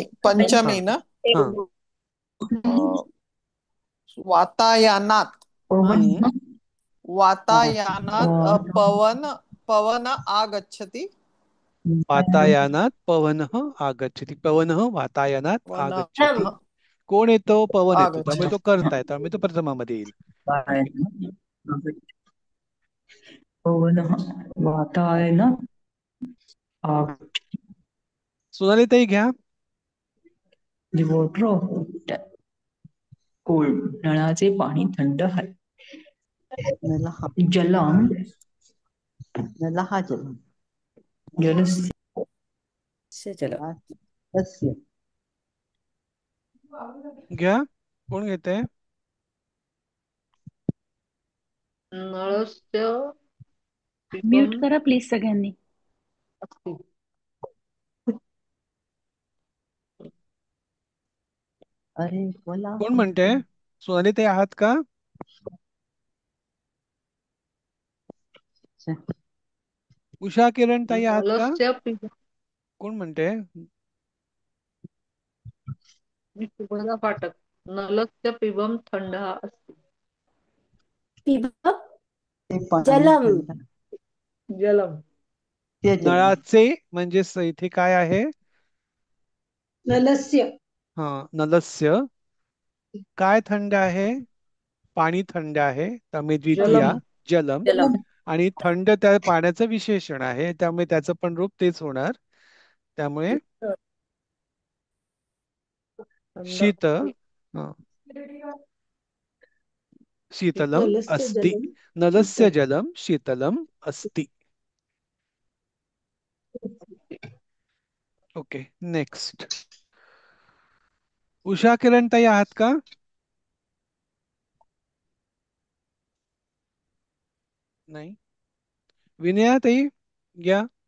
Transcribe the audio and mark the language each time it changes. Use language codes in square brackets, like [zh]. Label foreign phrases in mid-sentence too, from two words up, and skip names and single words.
[mr] पंचमी ना. [sa] वातायनात. वातायनात पवन आगच्छति. वातायनात पवनः आगच्छति. पवनः वातायनात आगच्छति. [mr] कोण येतो? पवन येतो. त्यामुळे तो करता येतो, त्यामुळे तो प्रथमामध्ये येईल. [sa] पवनः वातायनात. [mr] सोनाली ताई घ्या. [en] The water of cold. [mr] नळाचे पाणी थंड आहे. [sa] जलम. नलहा जलम. जलस्य जलम. [mr] घ्या. कोण घेते? [sa] नळस्य. [mr] म्यूट करा प्लीज सगळ्यांनी. अरे बोला. कोण म्हणते? सोनाली ताई आहात का? उषा किरण ताई आहात का? कोण म्हणते? शुभदा फाटक. [sa] नलस्य पिबम [mr] थंड असते. [sa] पिबम जलम. जलम. [mr] नळाचे म्हणजे इथे काय आहे? [sa] नलस्य. [mr] हा, नलस्य. काय थंड आहे? पाणी थंड आहे, त्यामुळे द्वितीया जलम. आणि थंड त्या पाण्याचं विशेषण आहे, त्यामुळे त्याचं पण रूप तेच होणार. त्यामुळे शीत. [sa] शीतलम अस्ति. नलस्य जलम शीतलम अस्ति. [en] Okay, next. [mr] उषा किरण ताई आहात का? नाही. विनया ताई घ्या.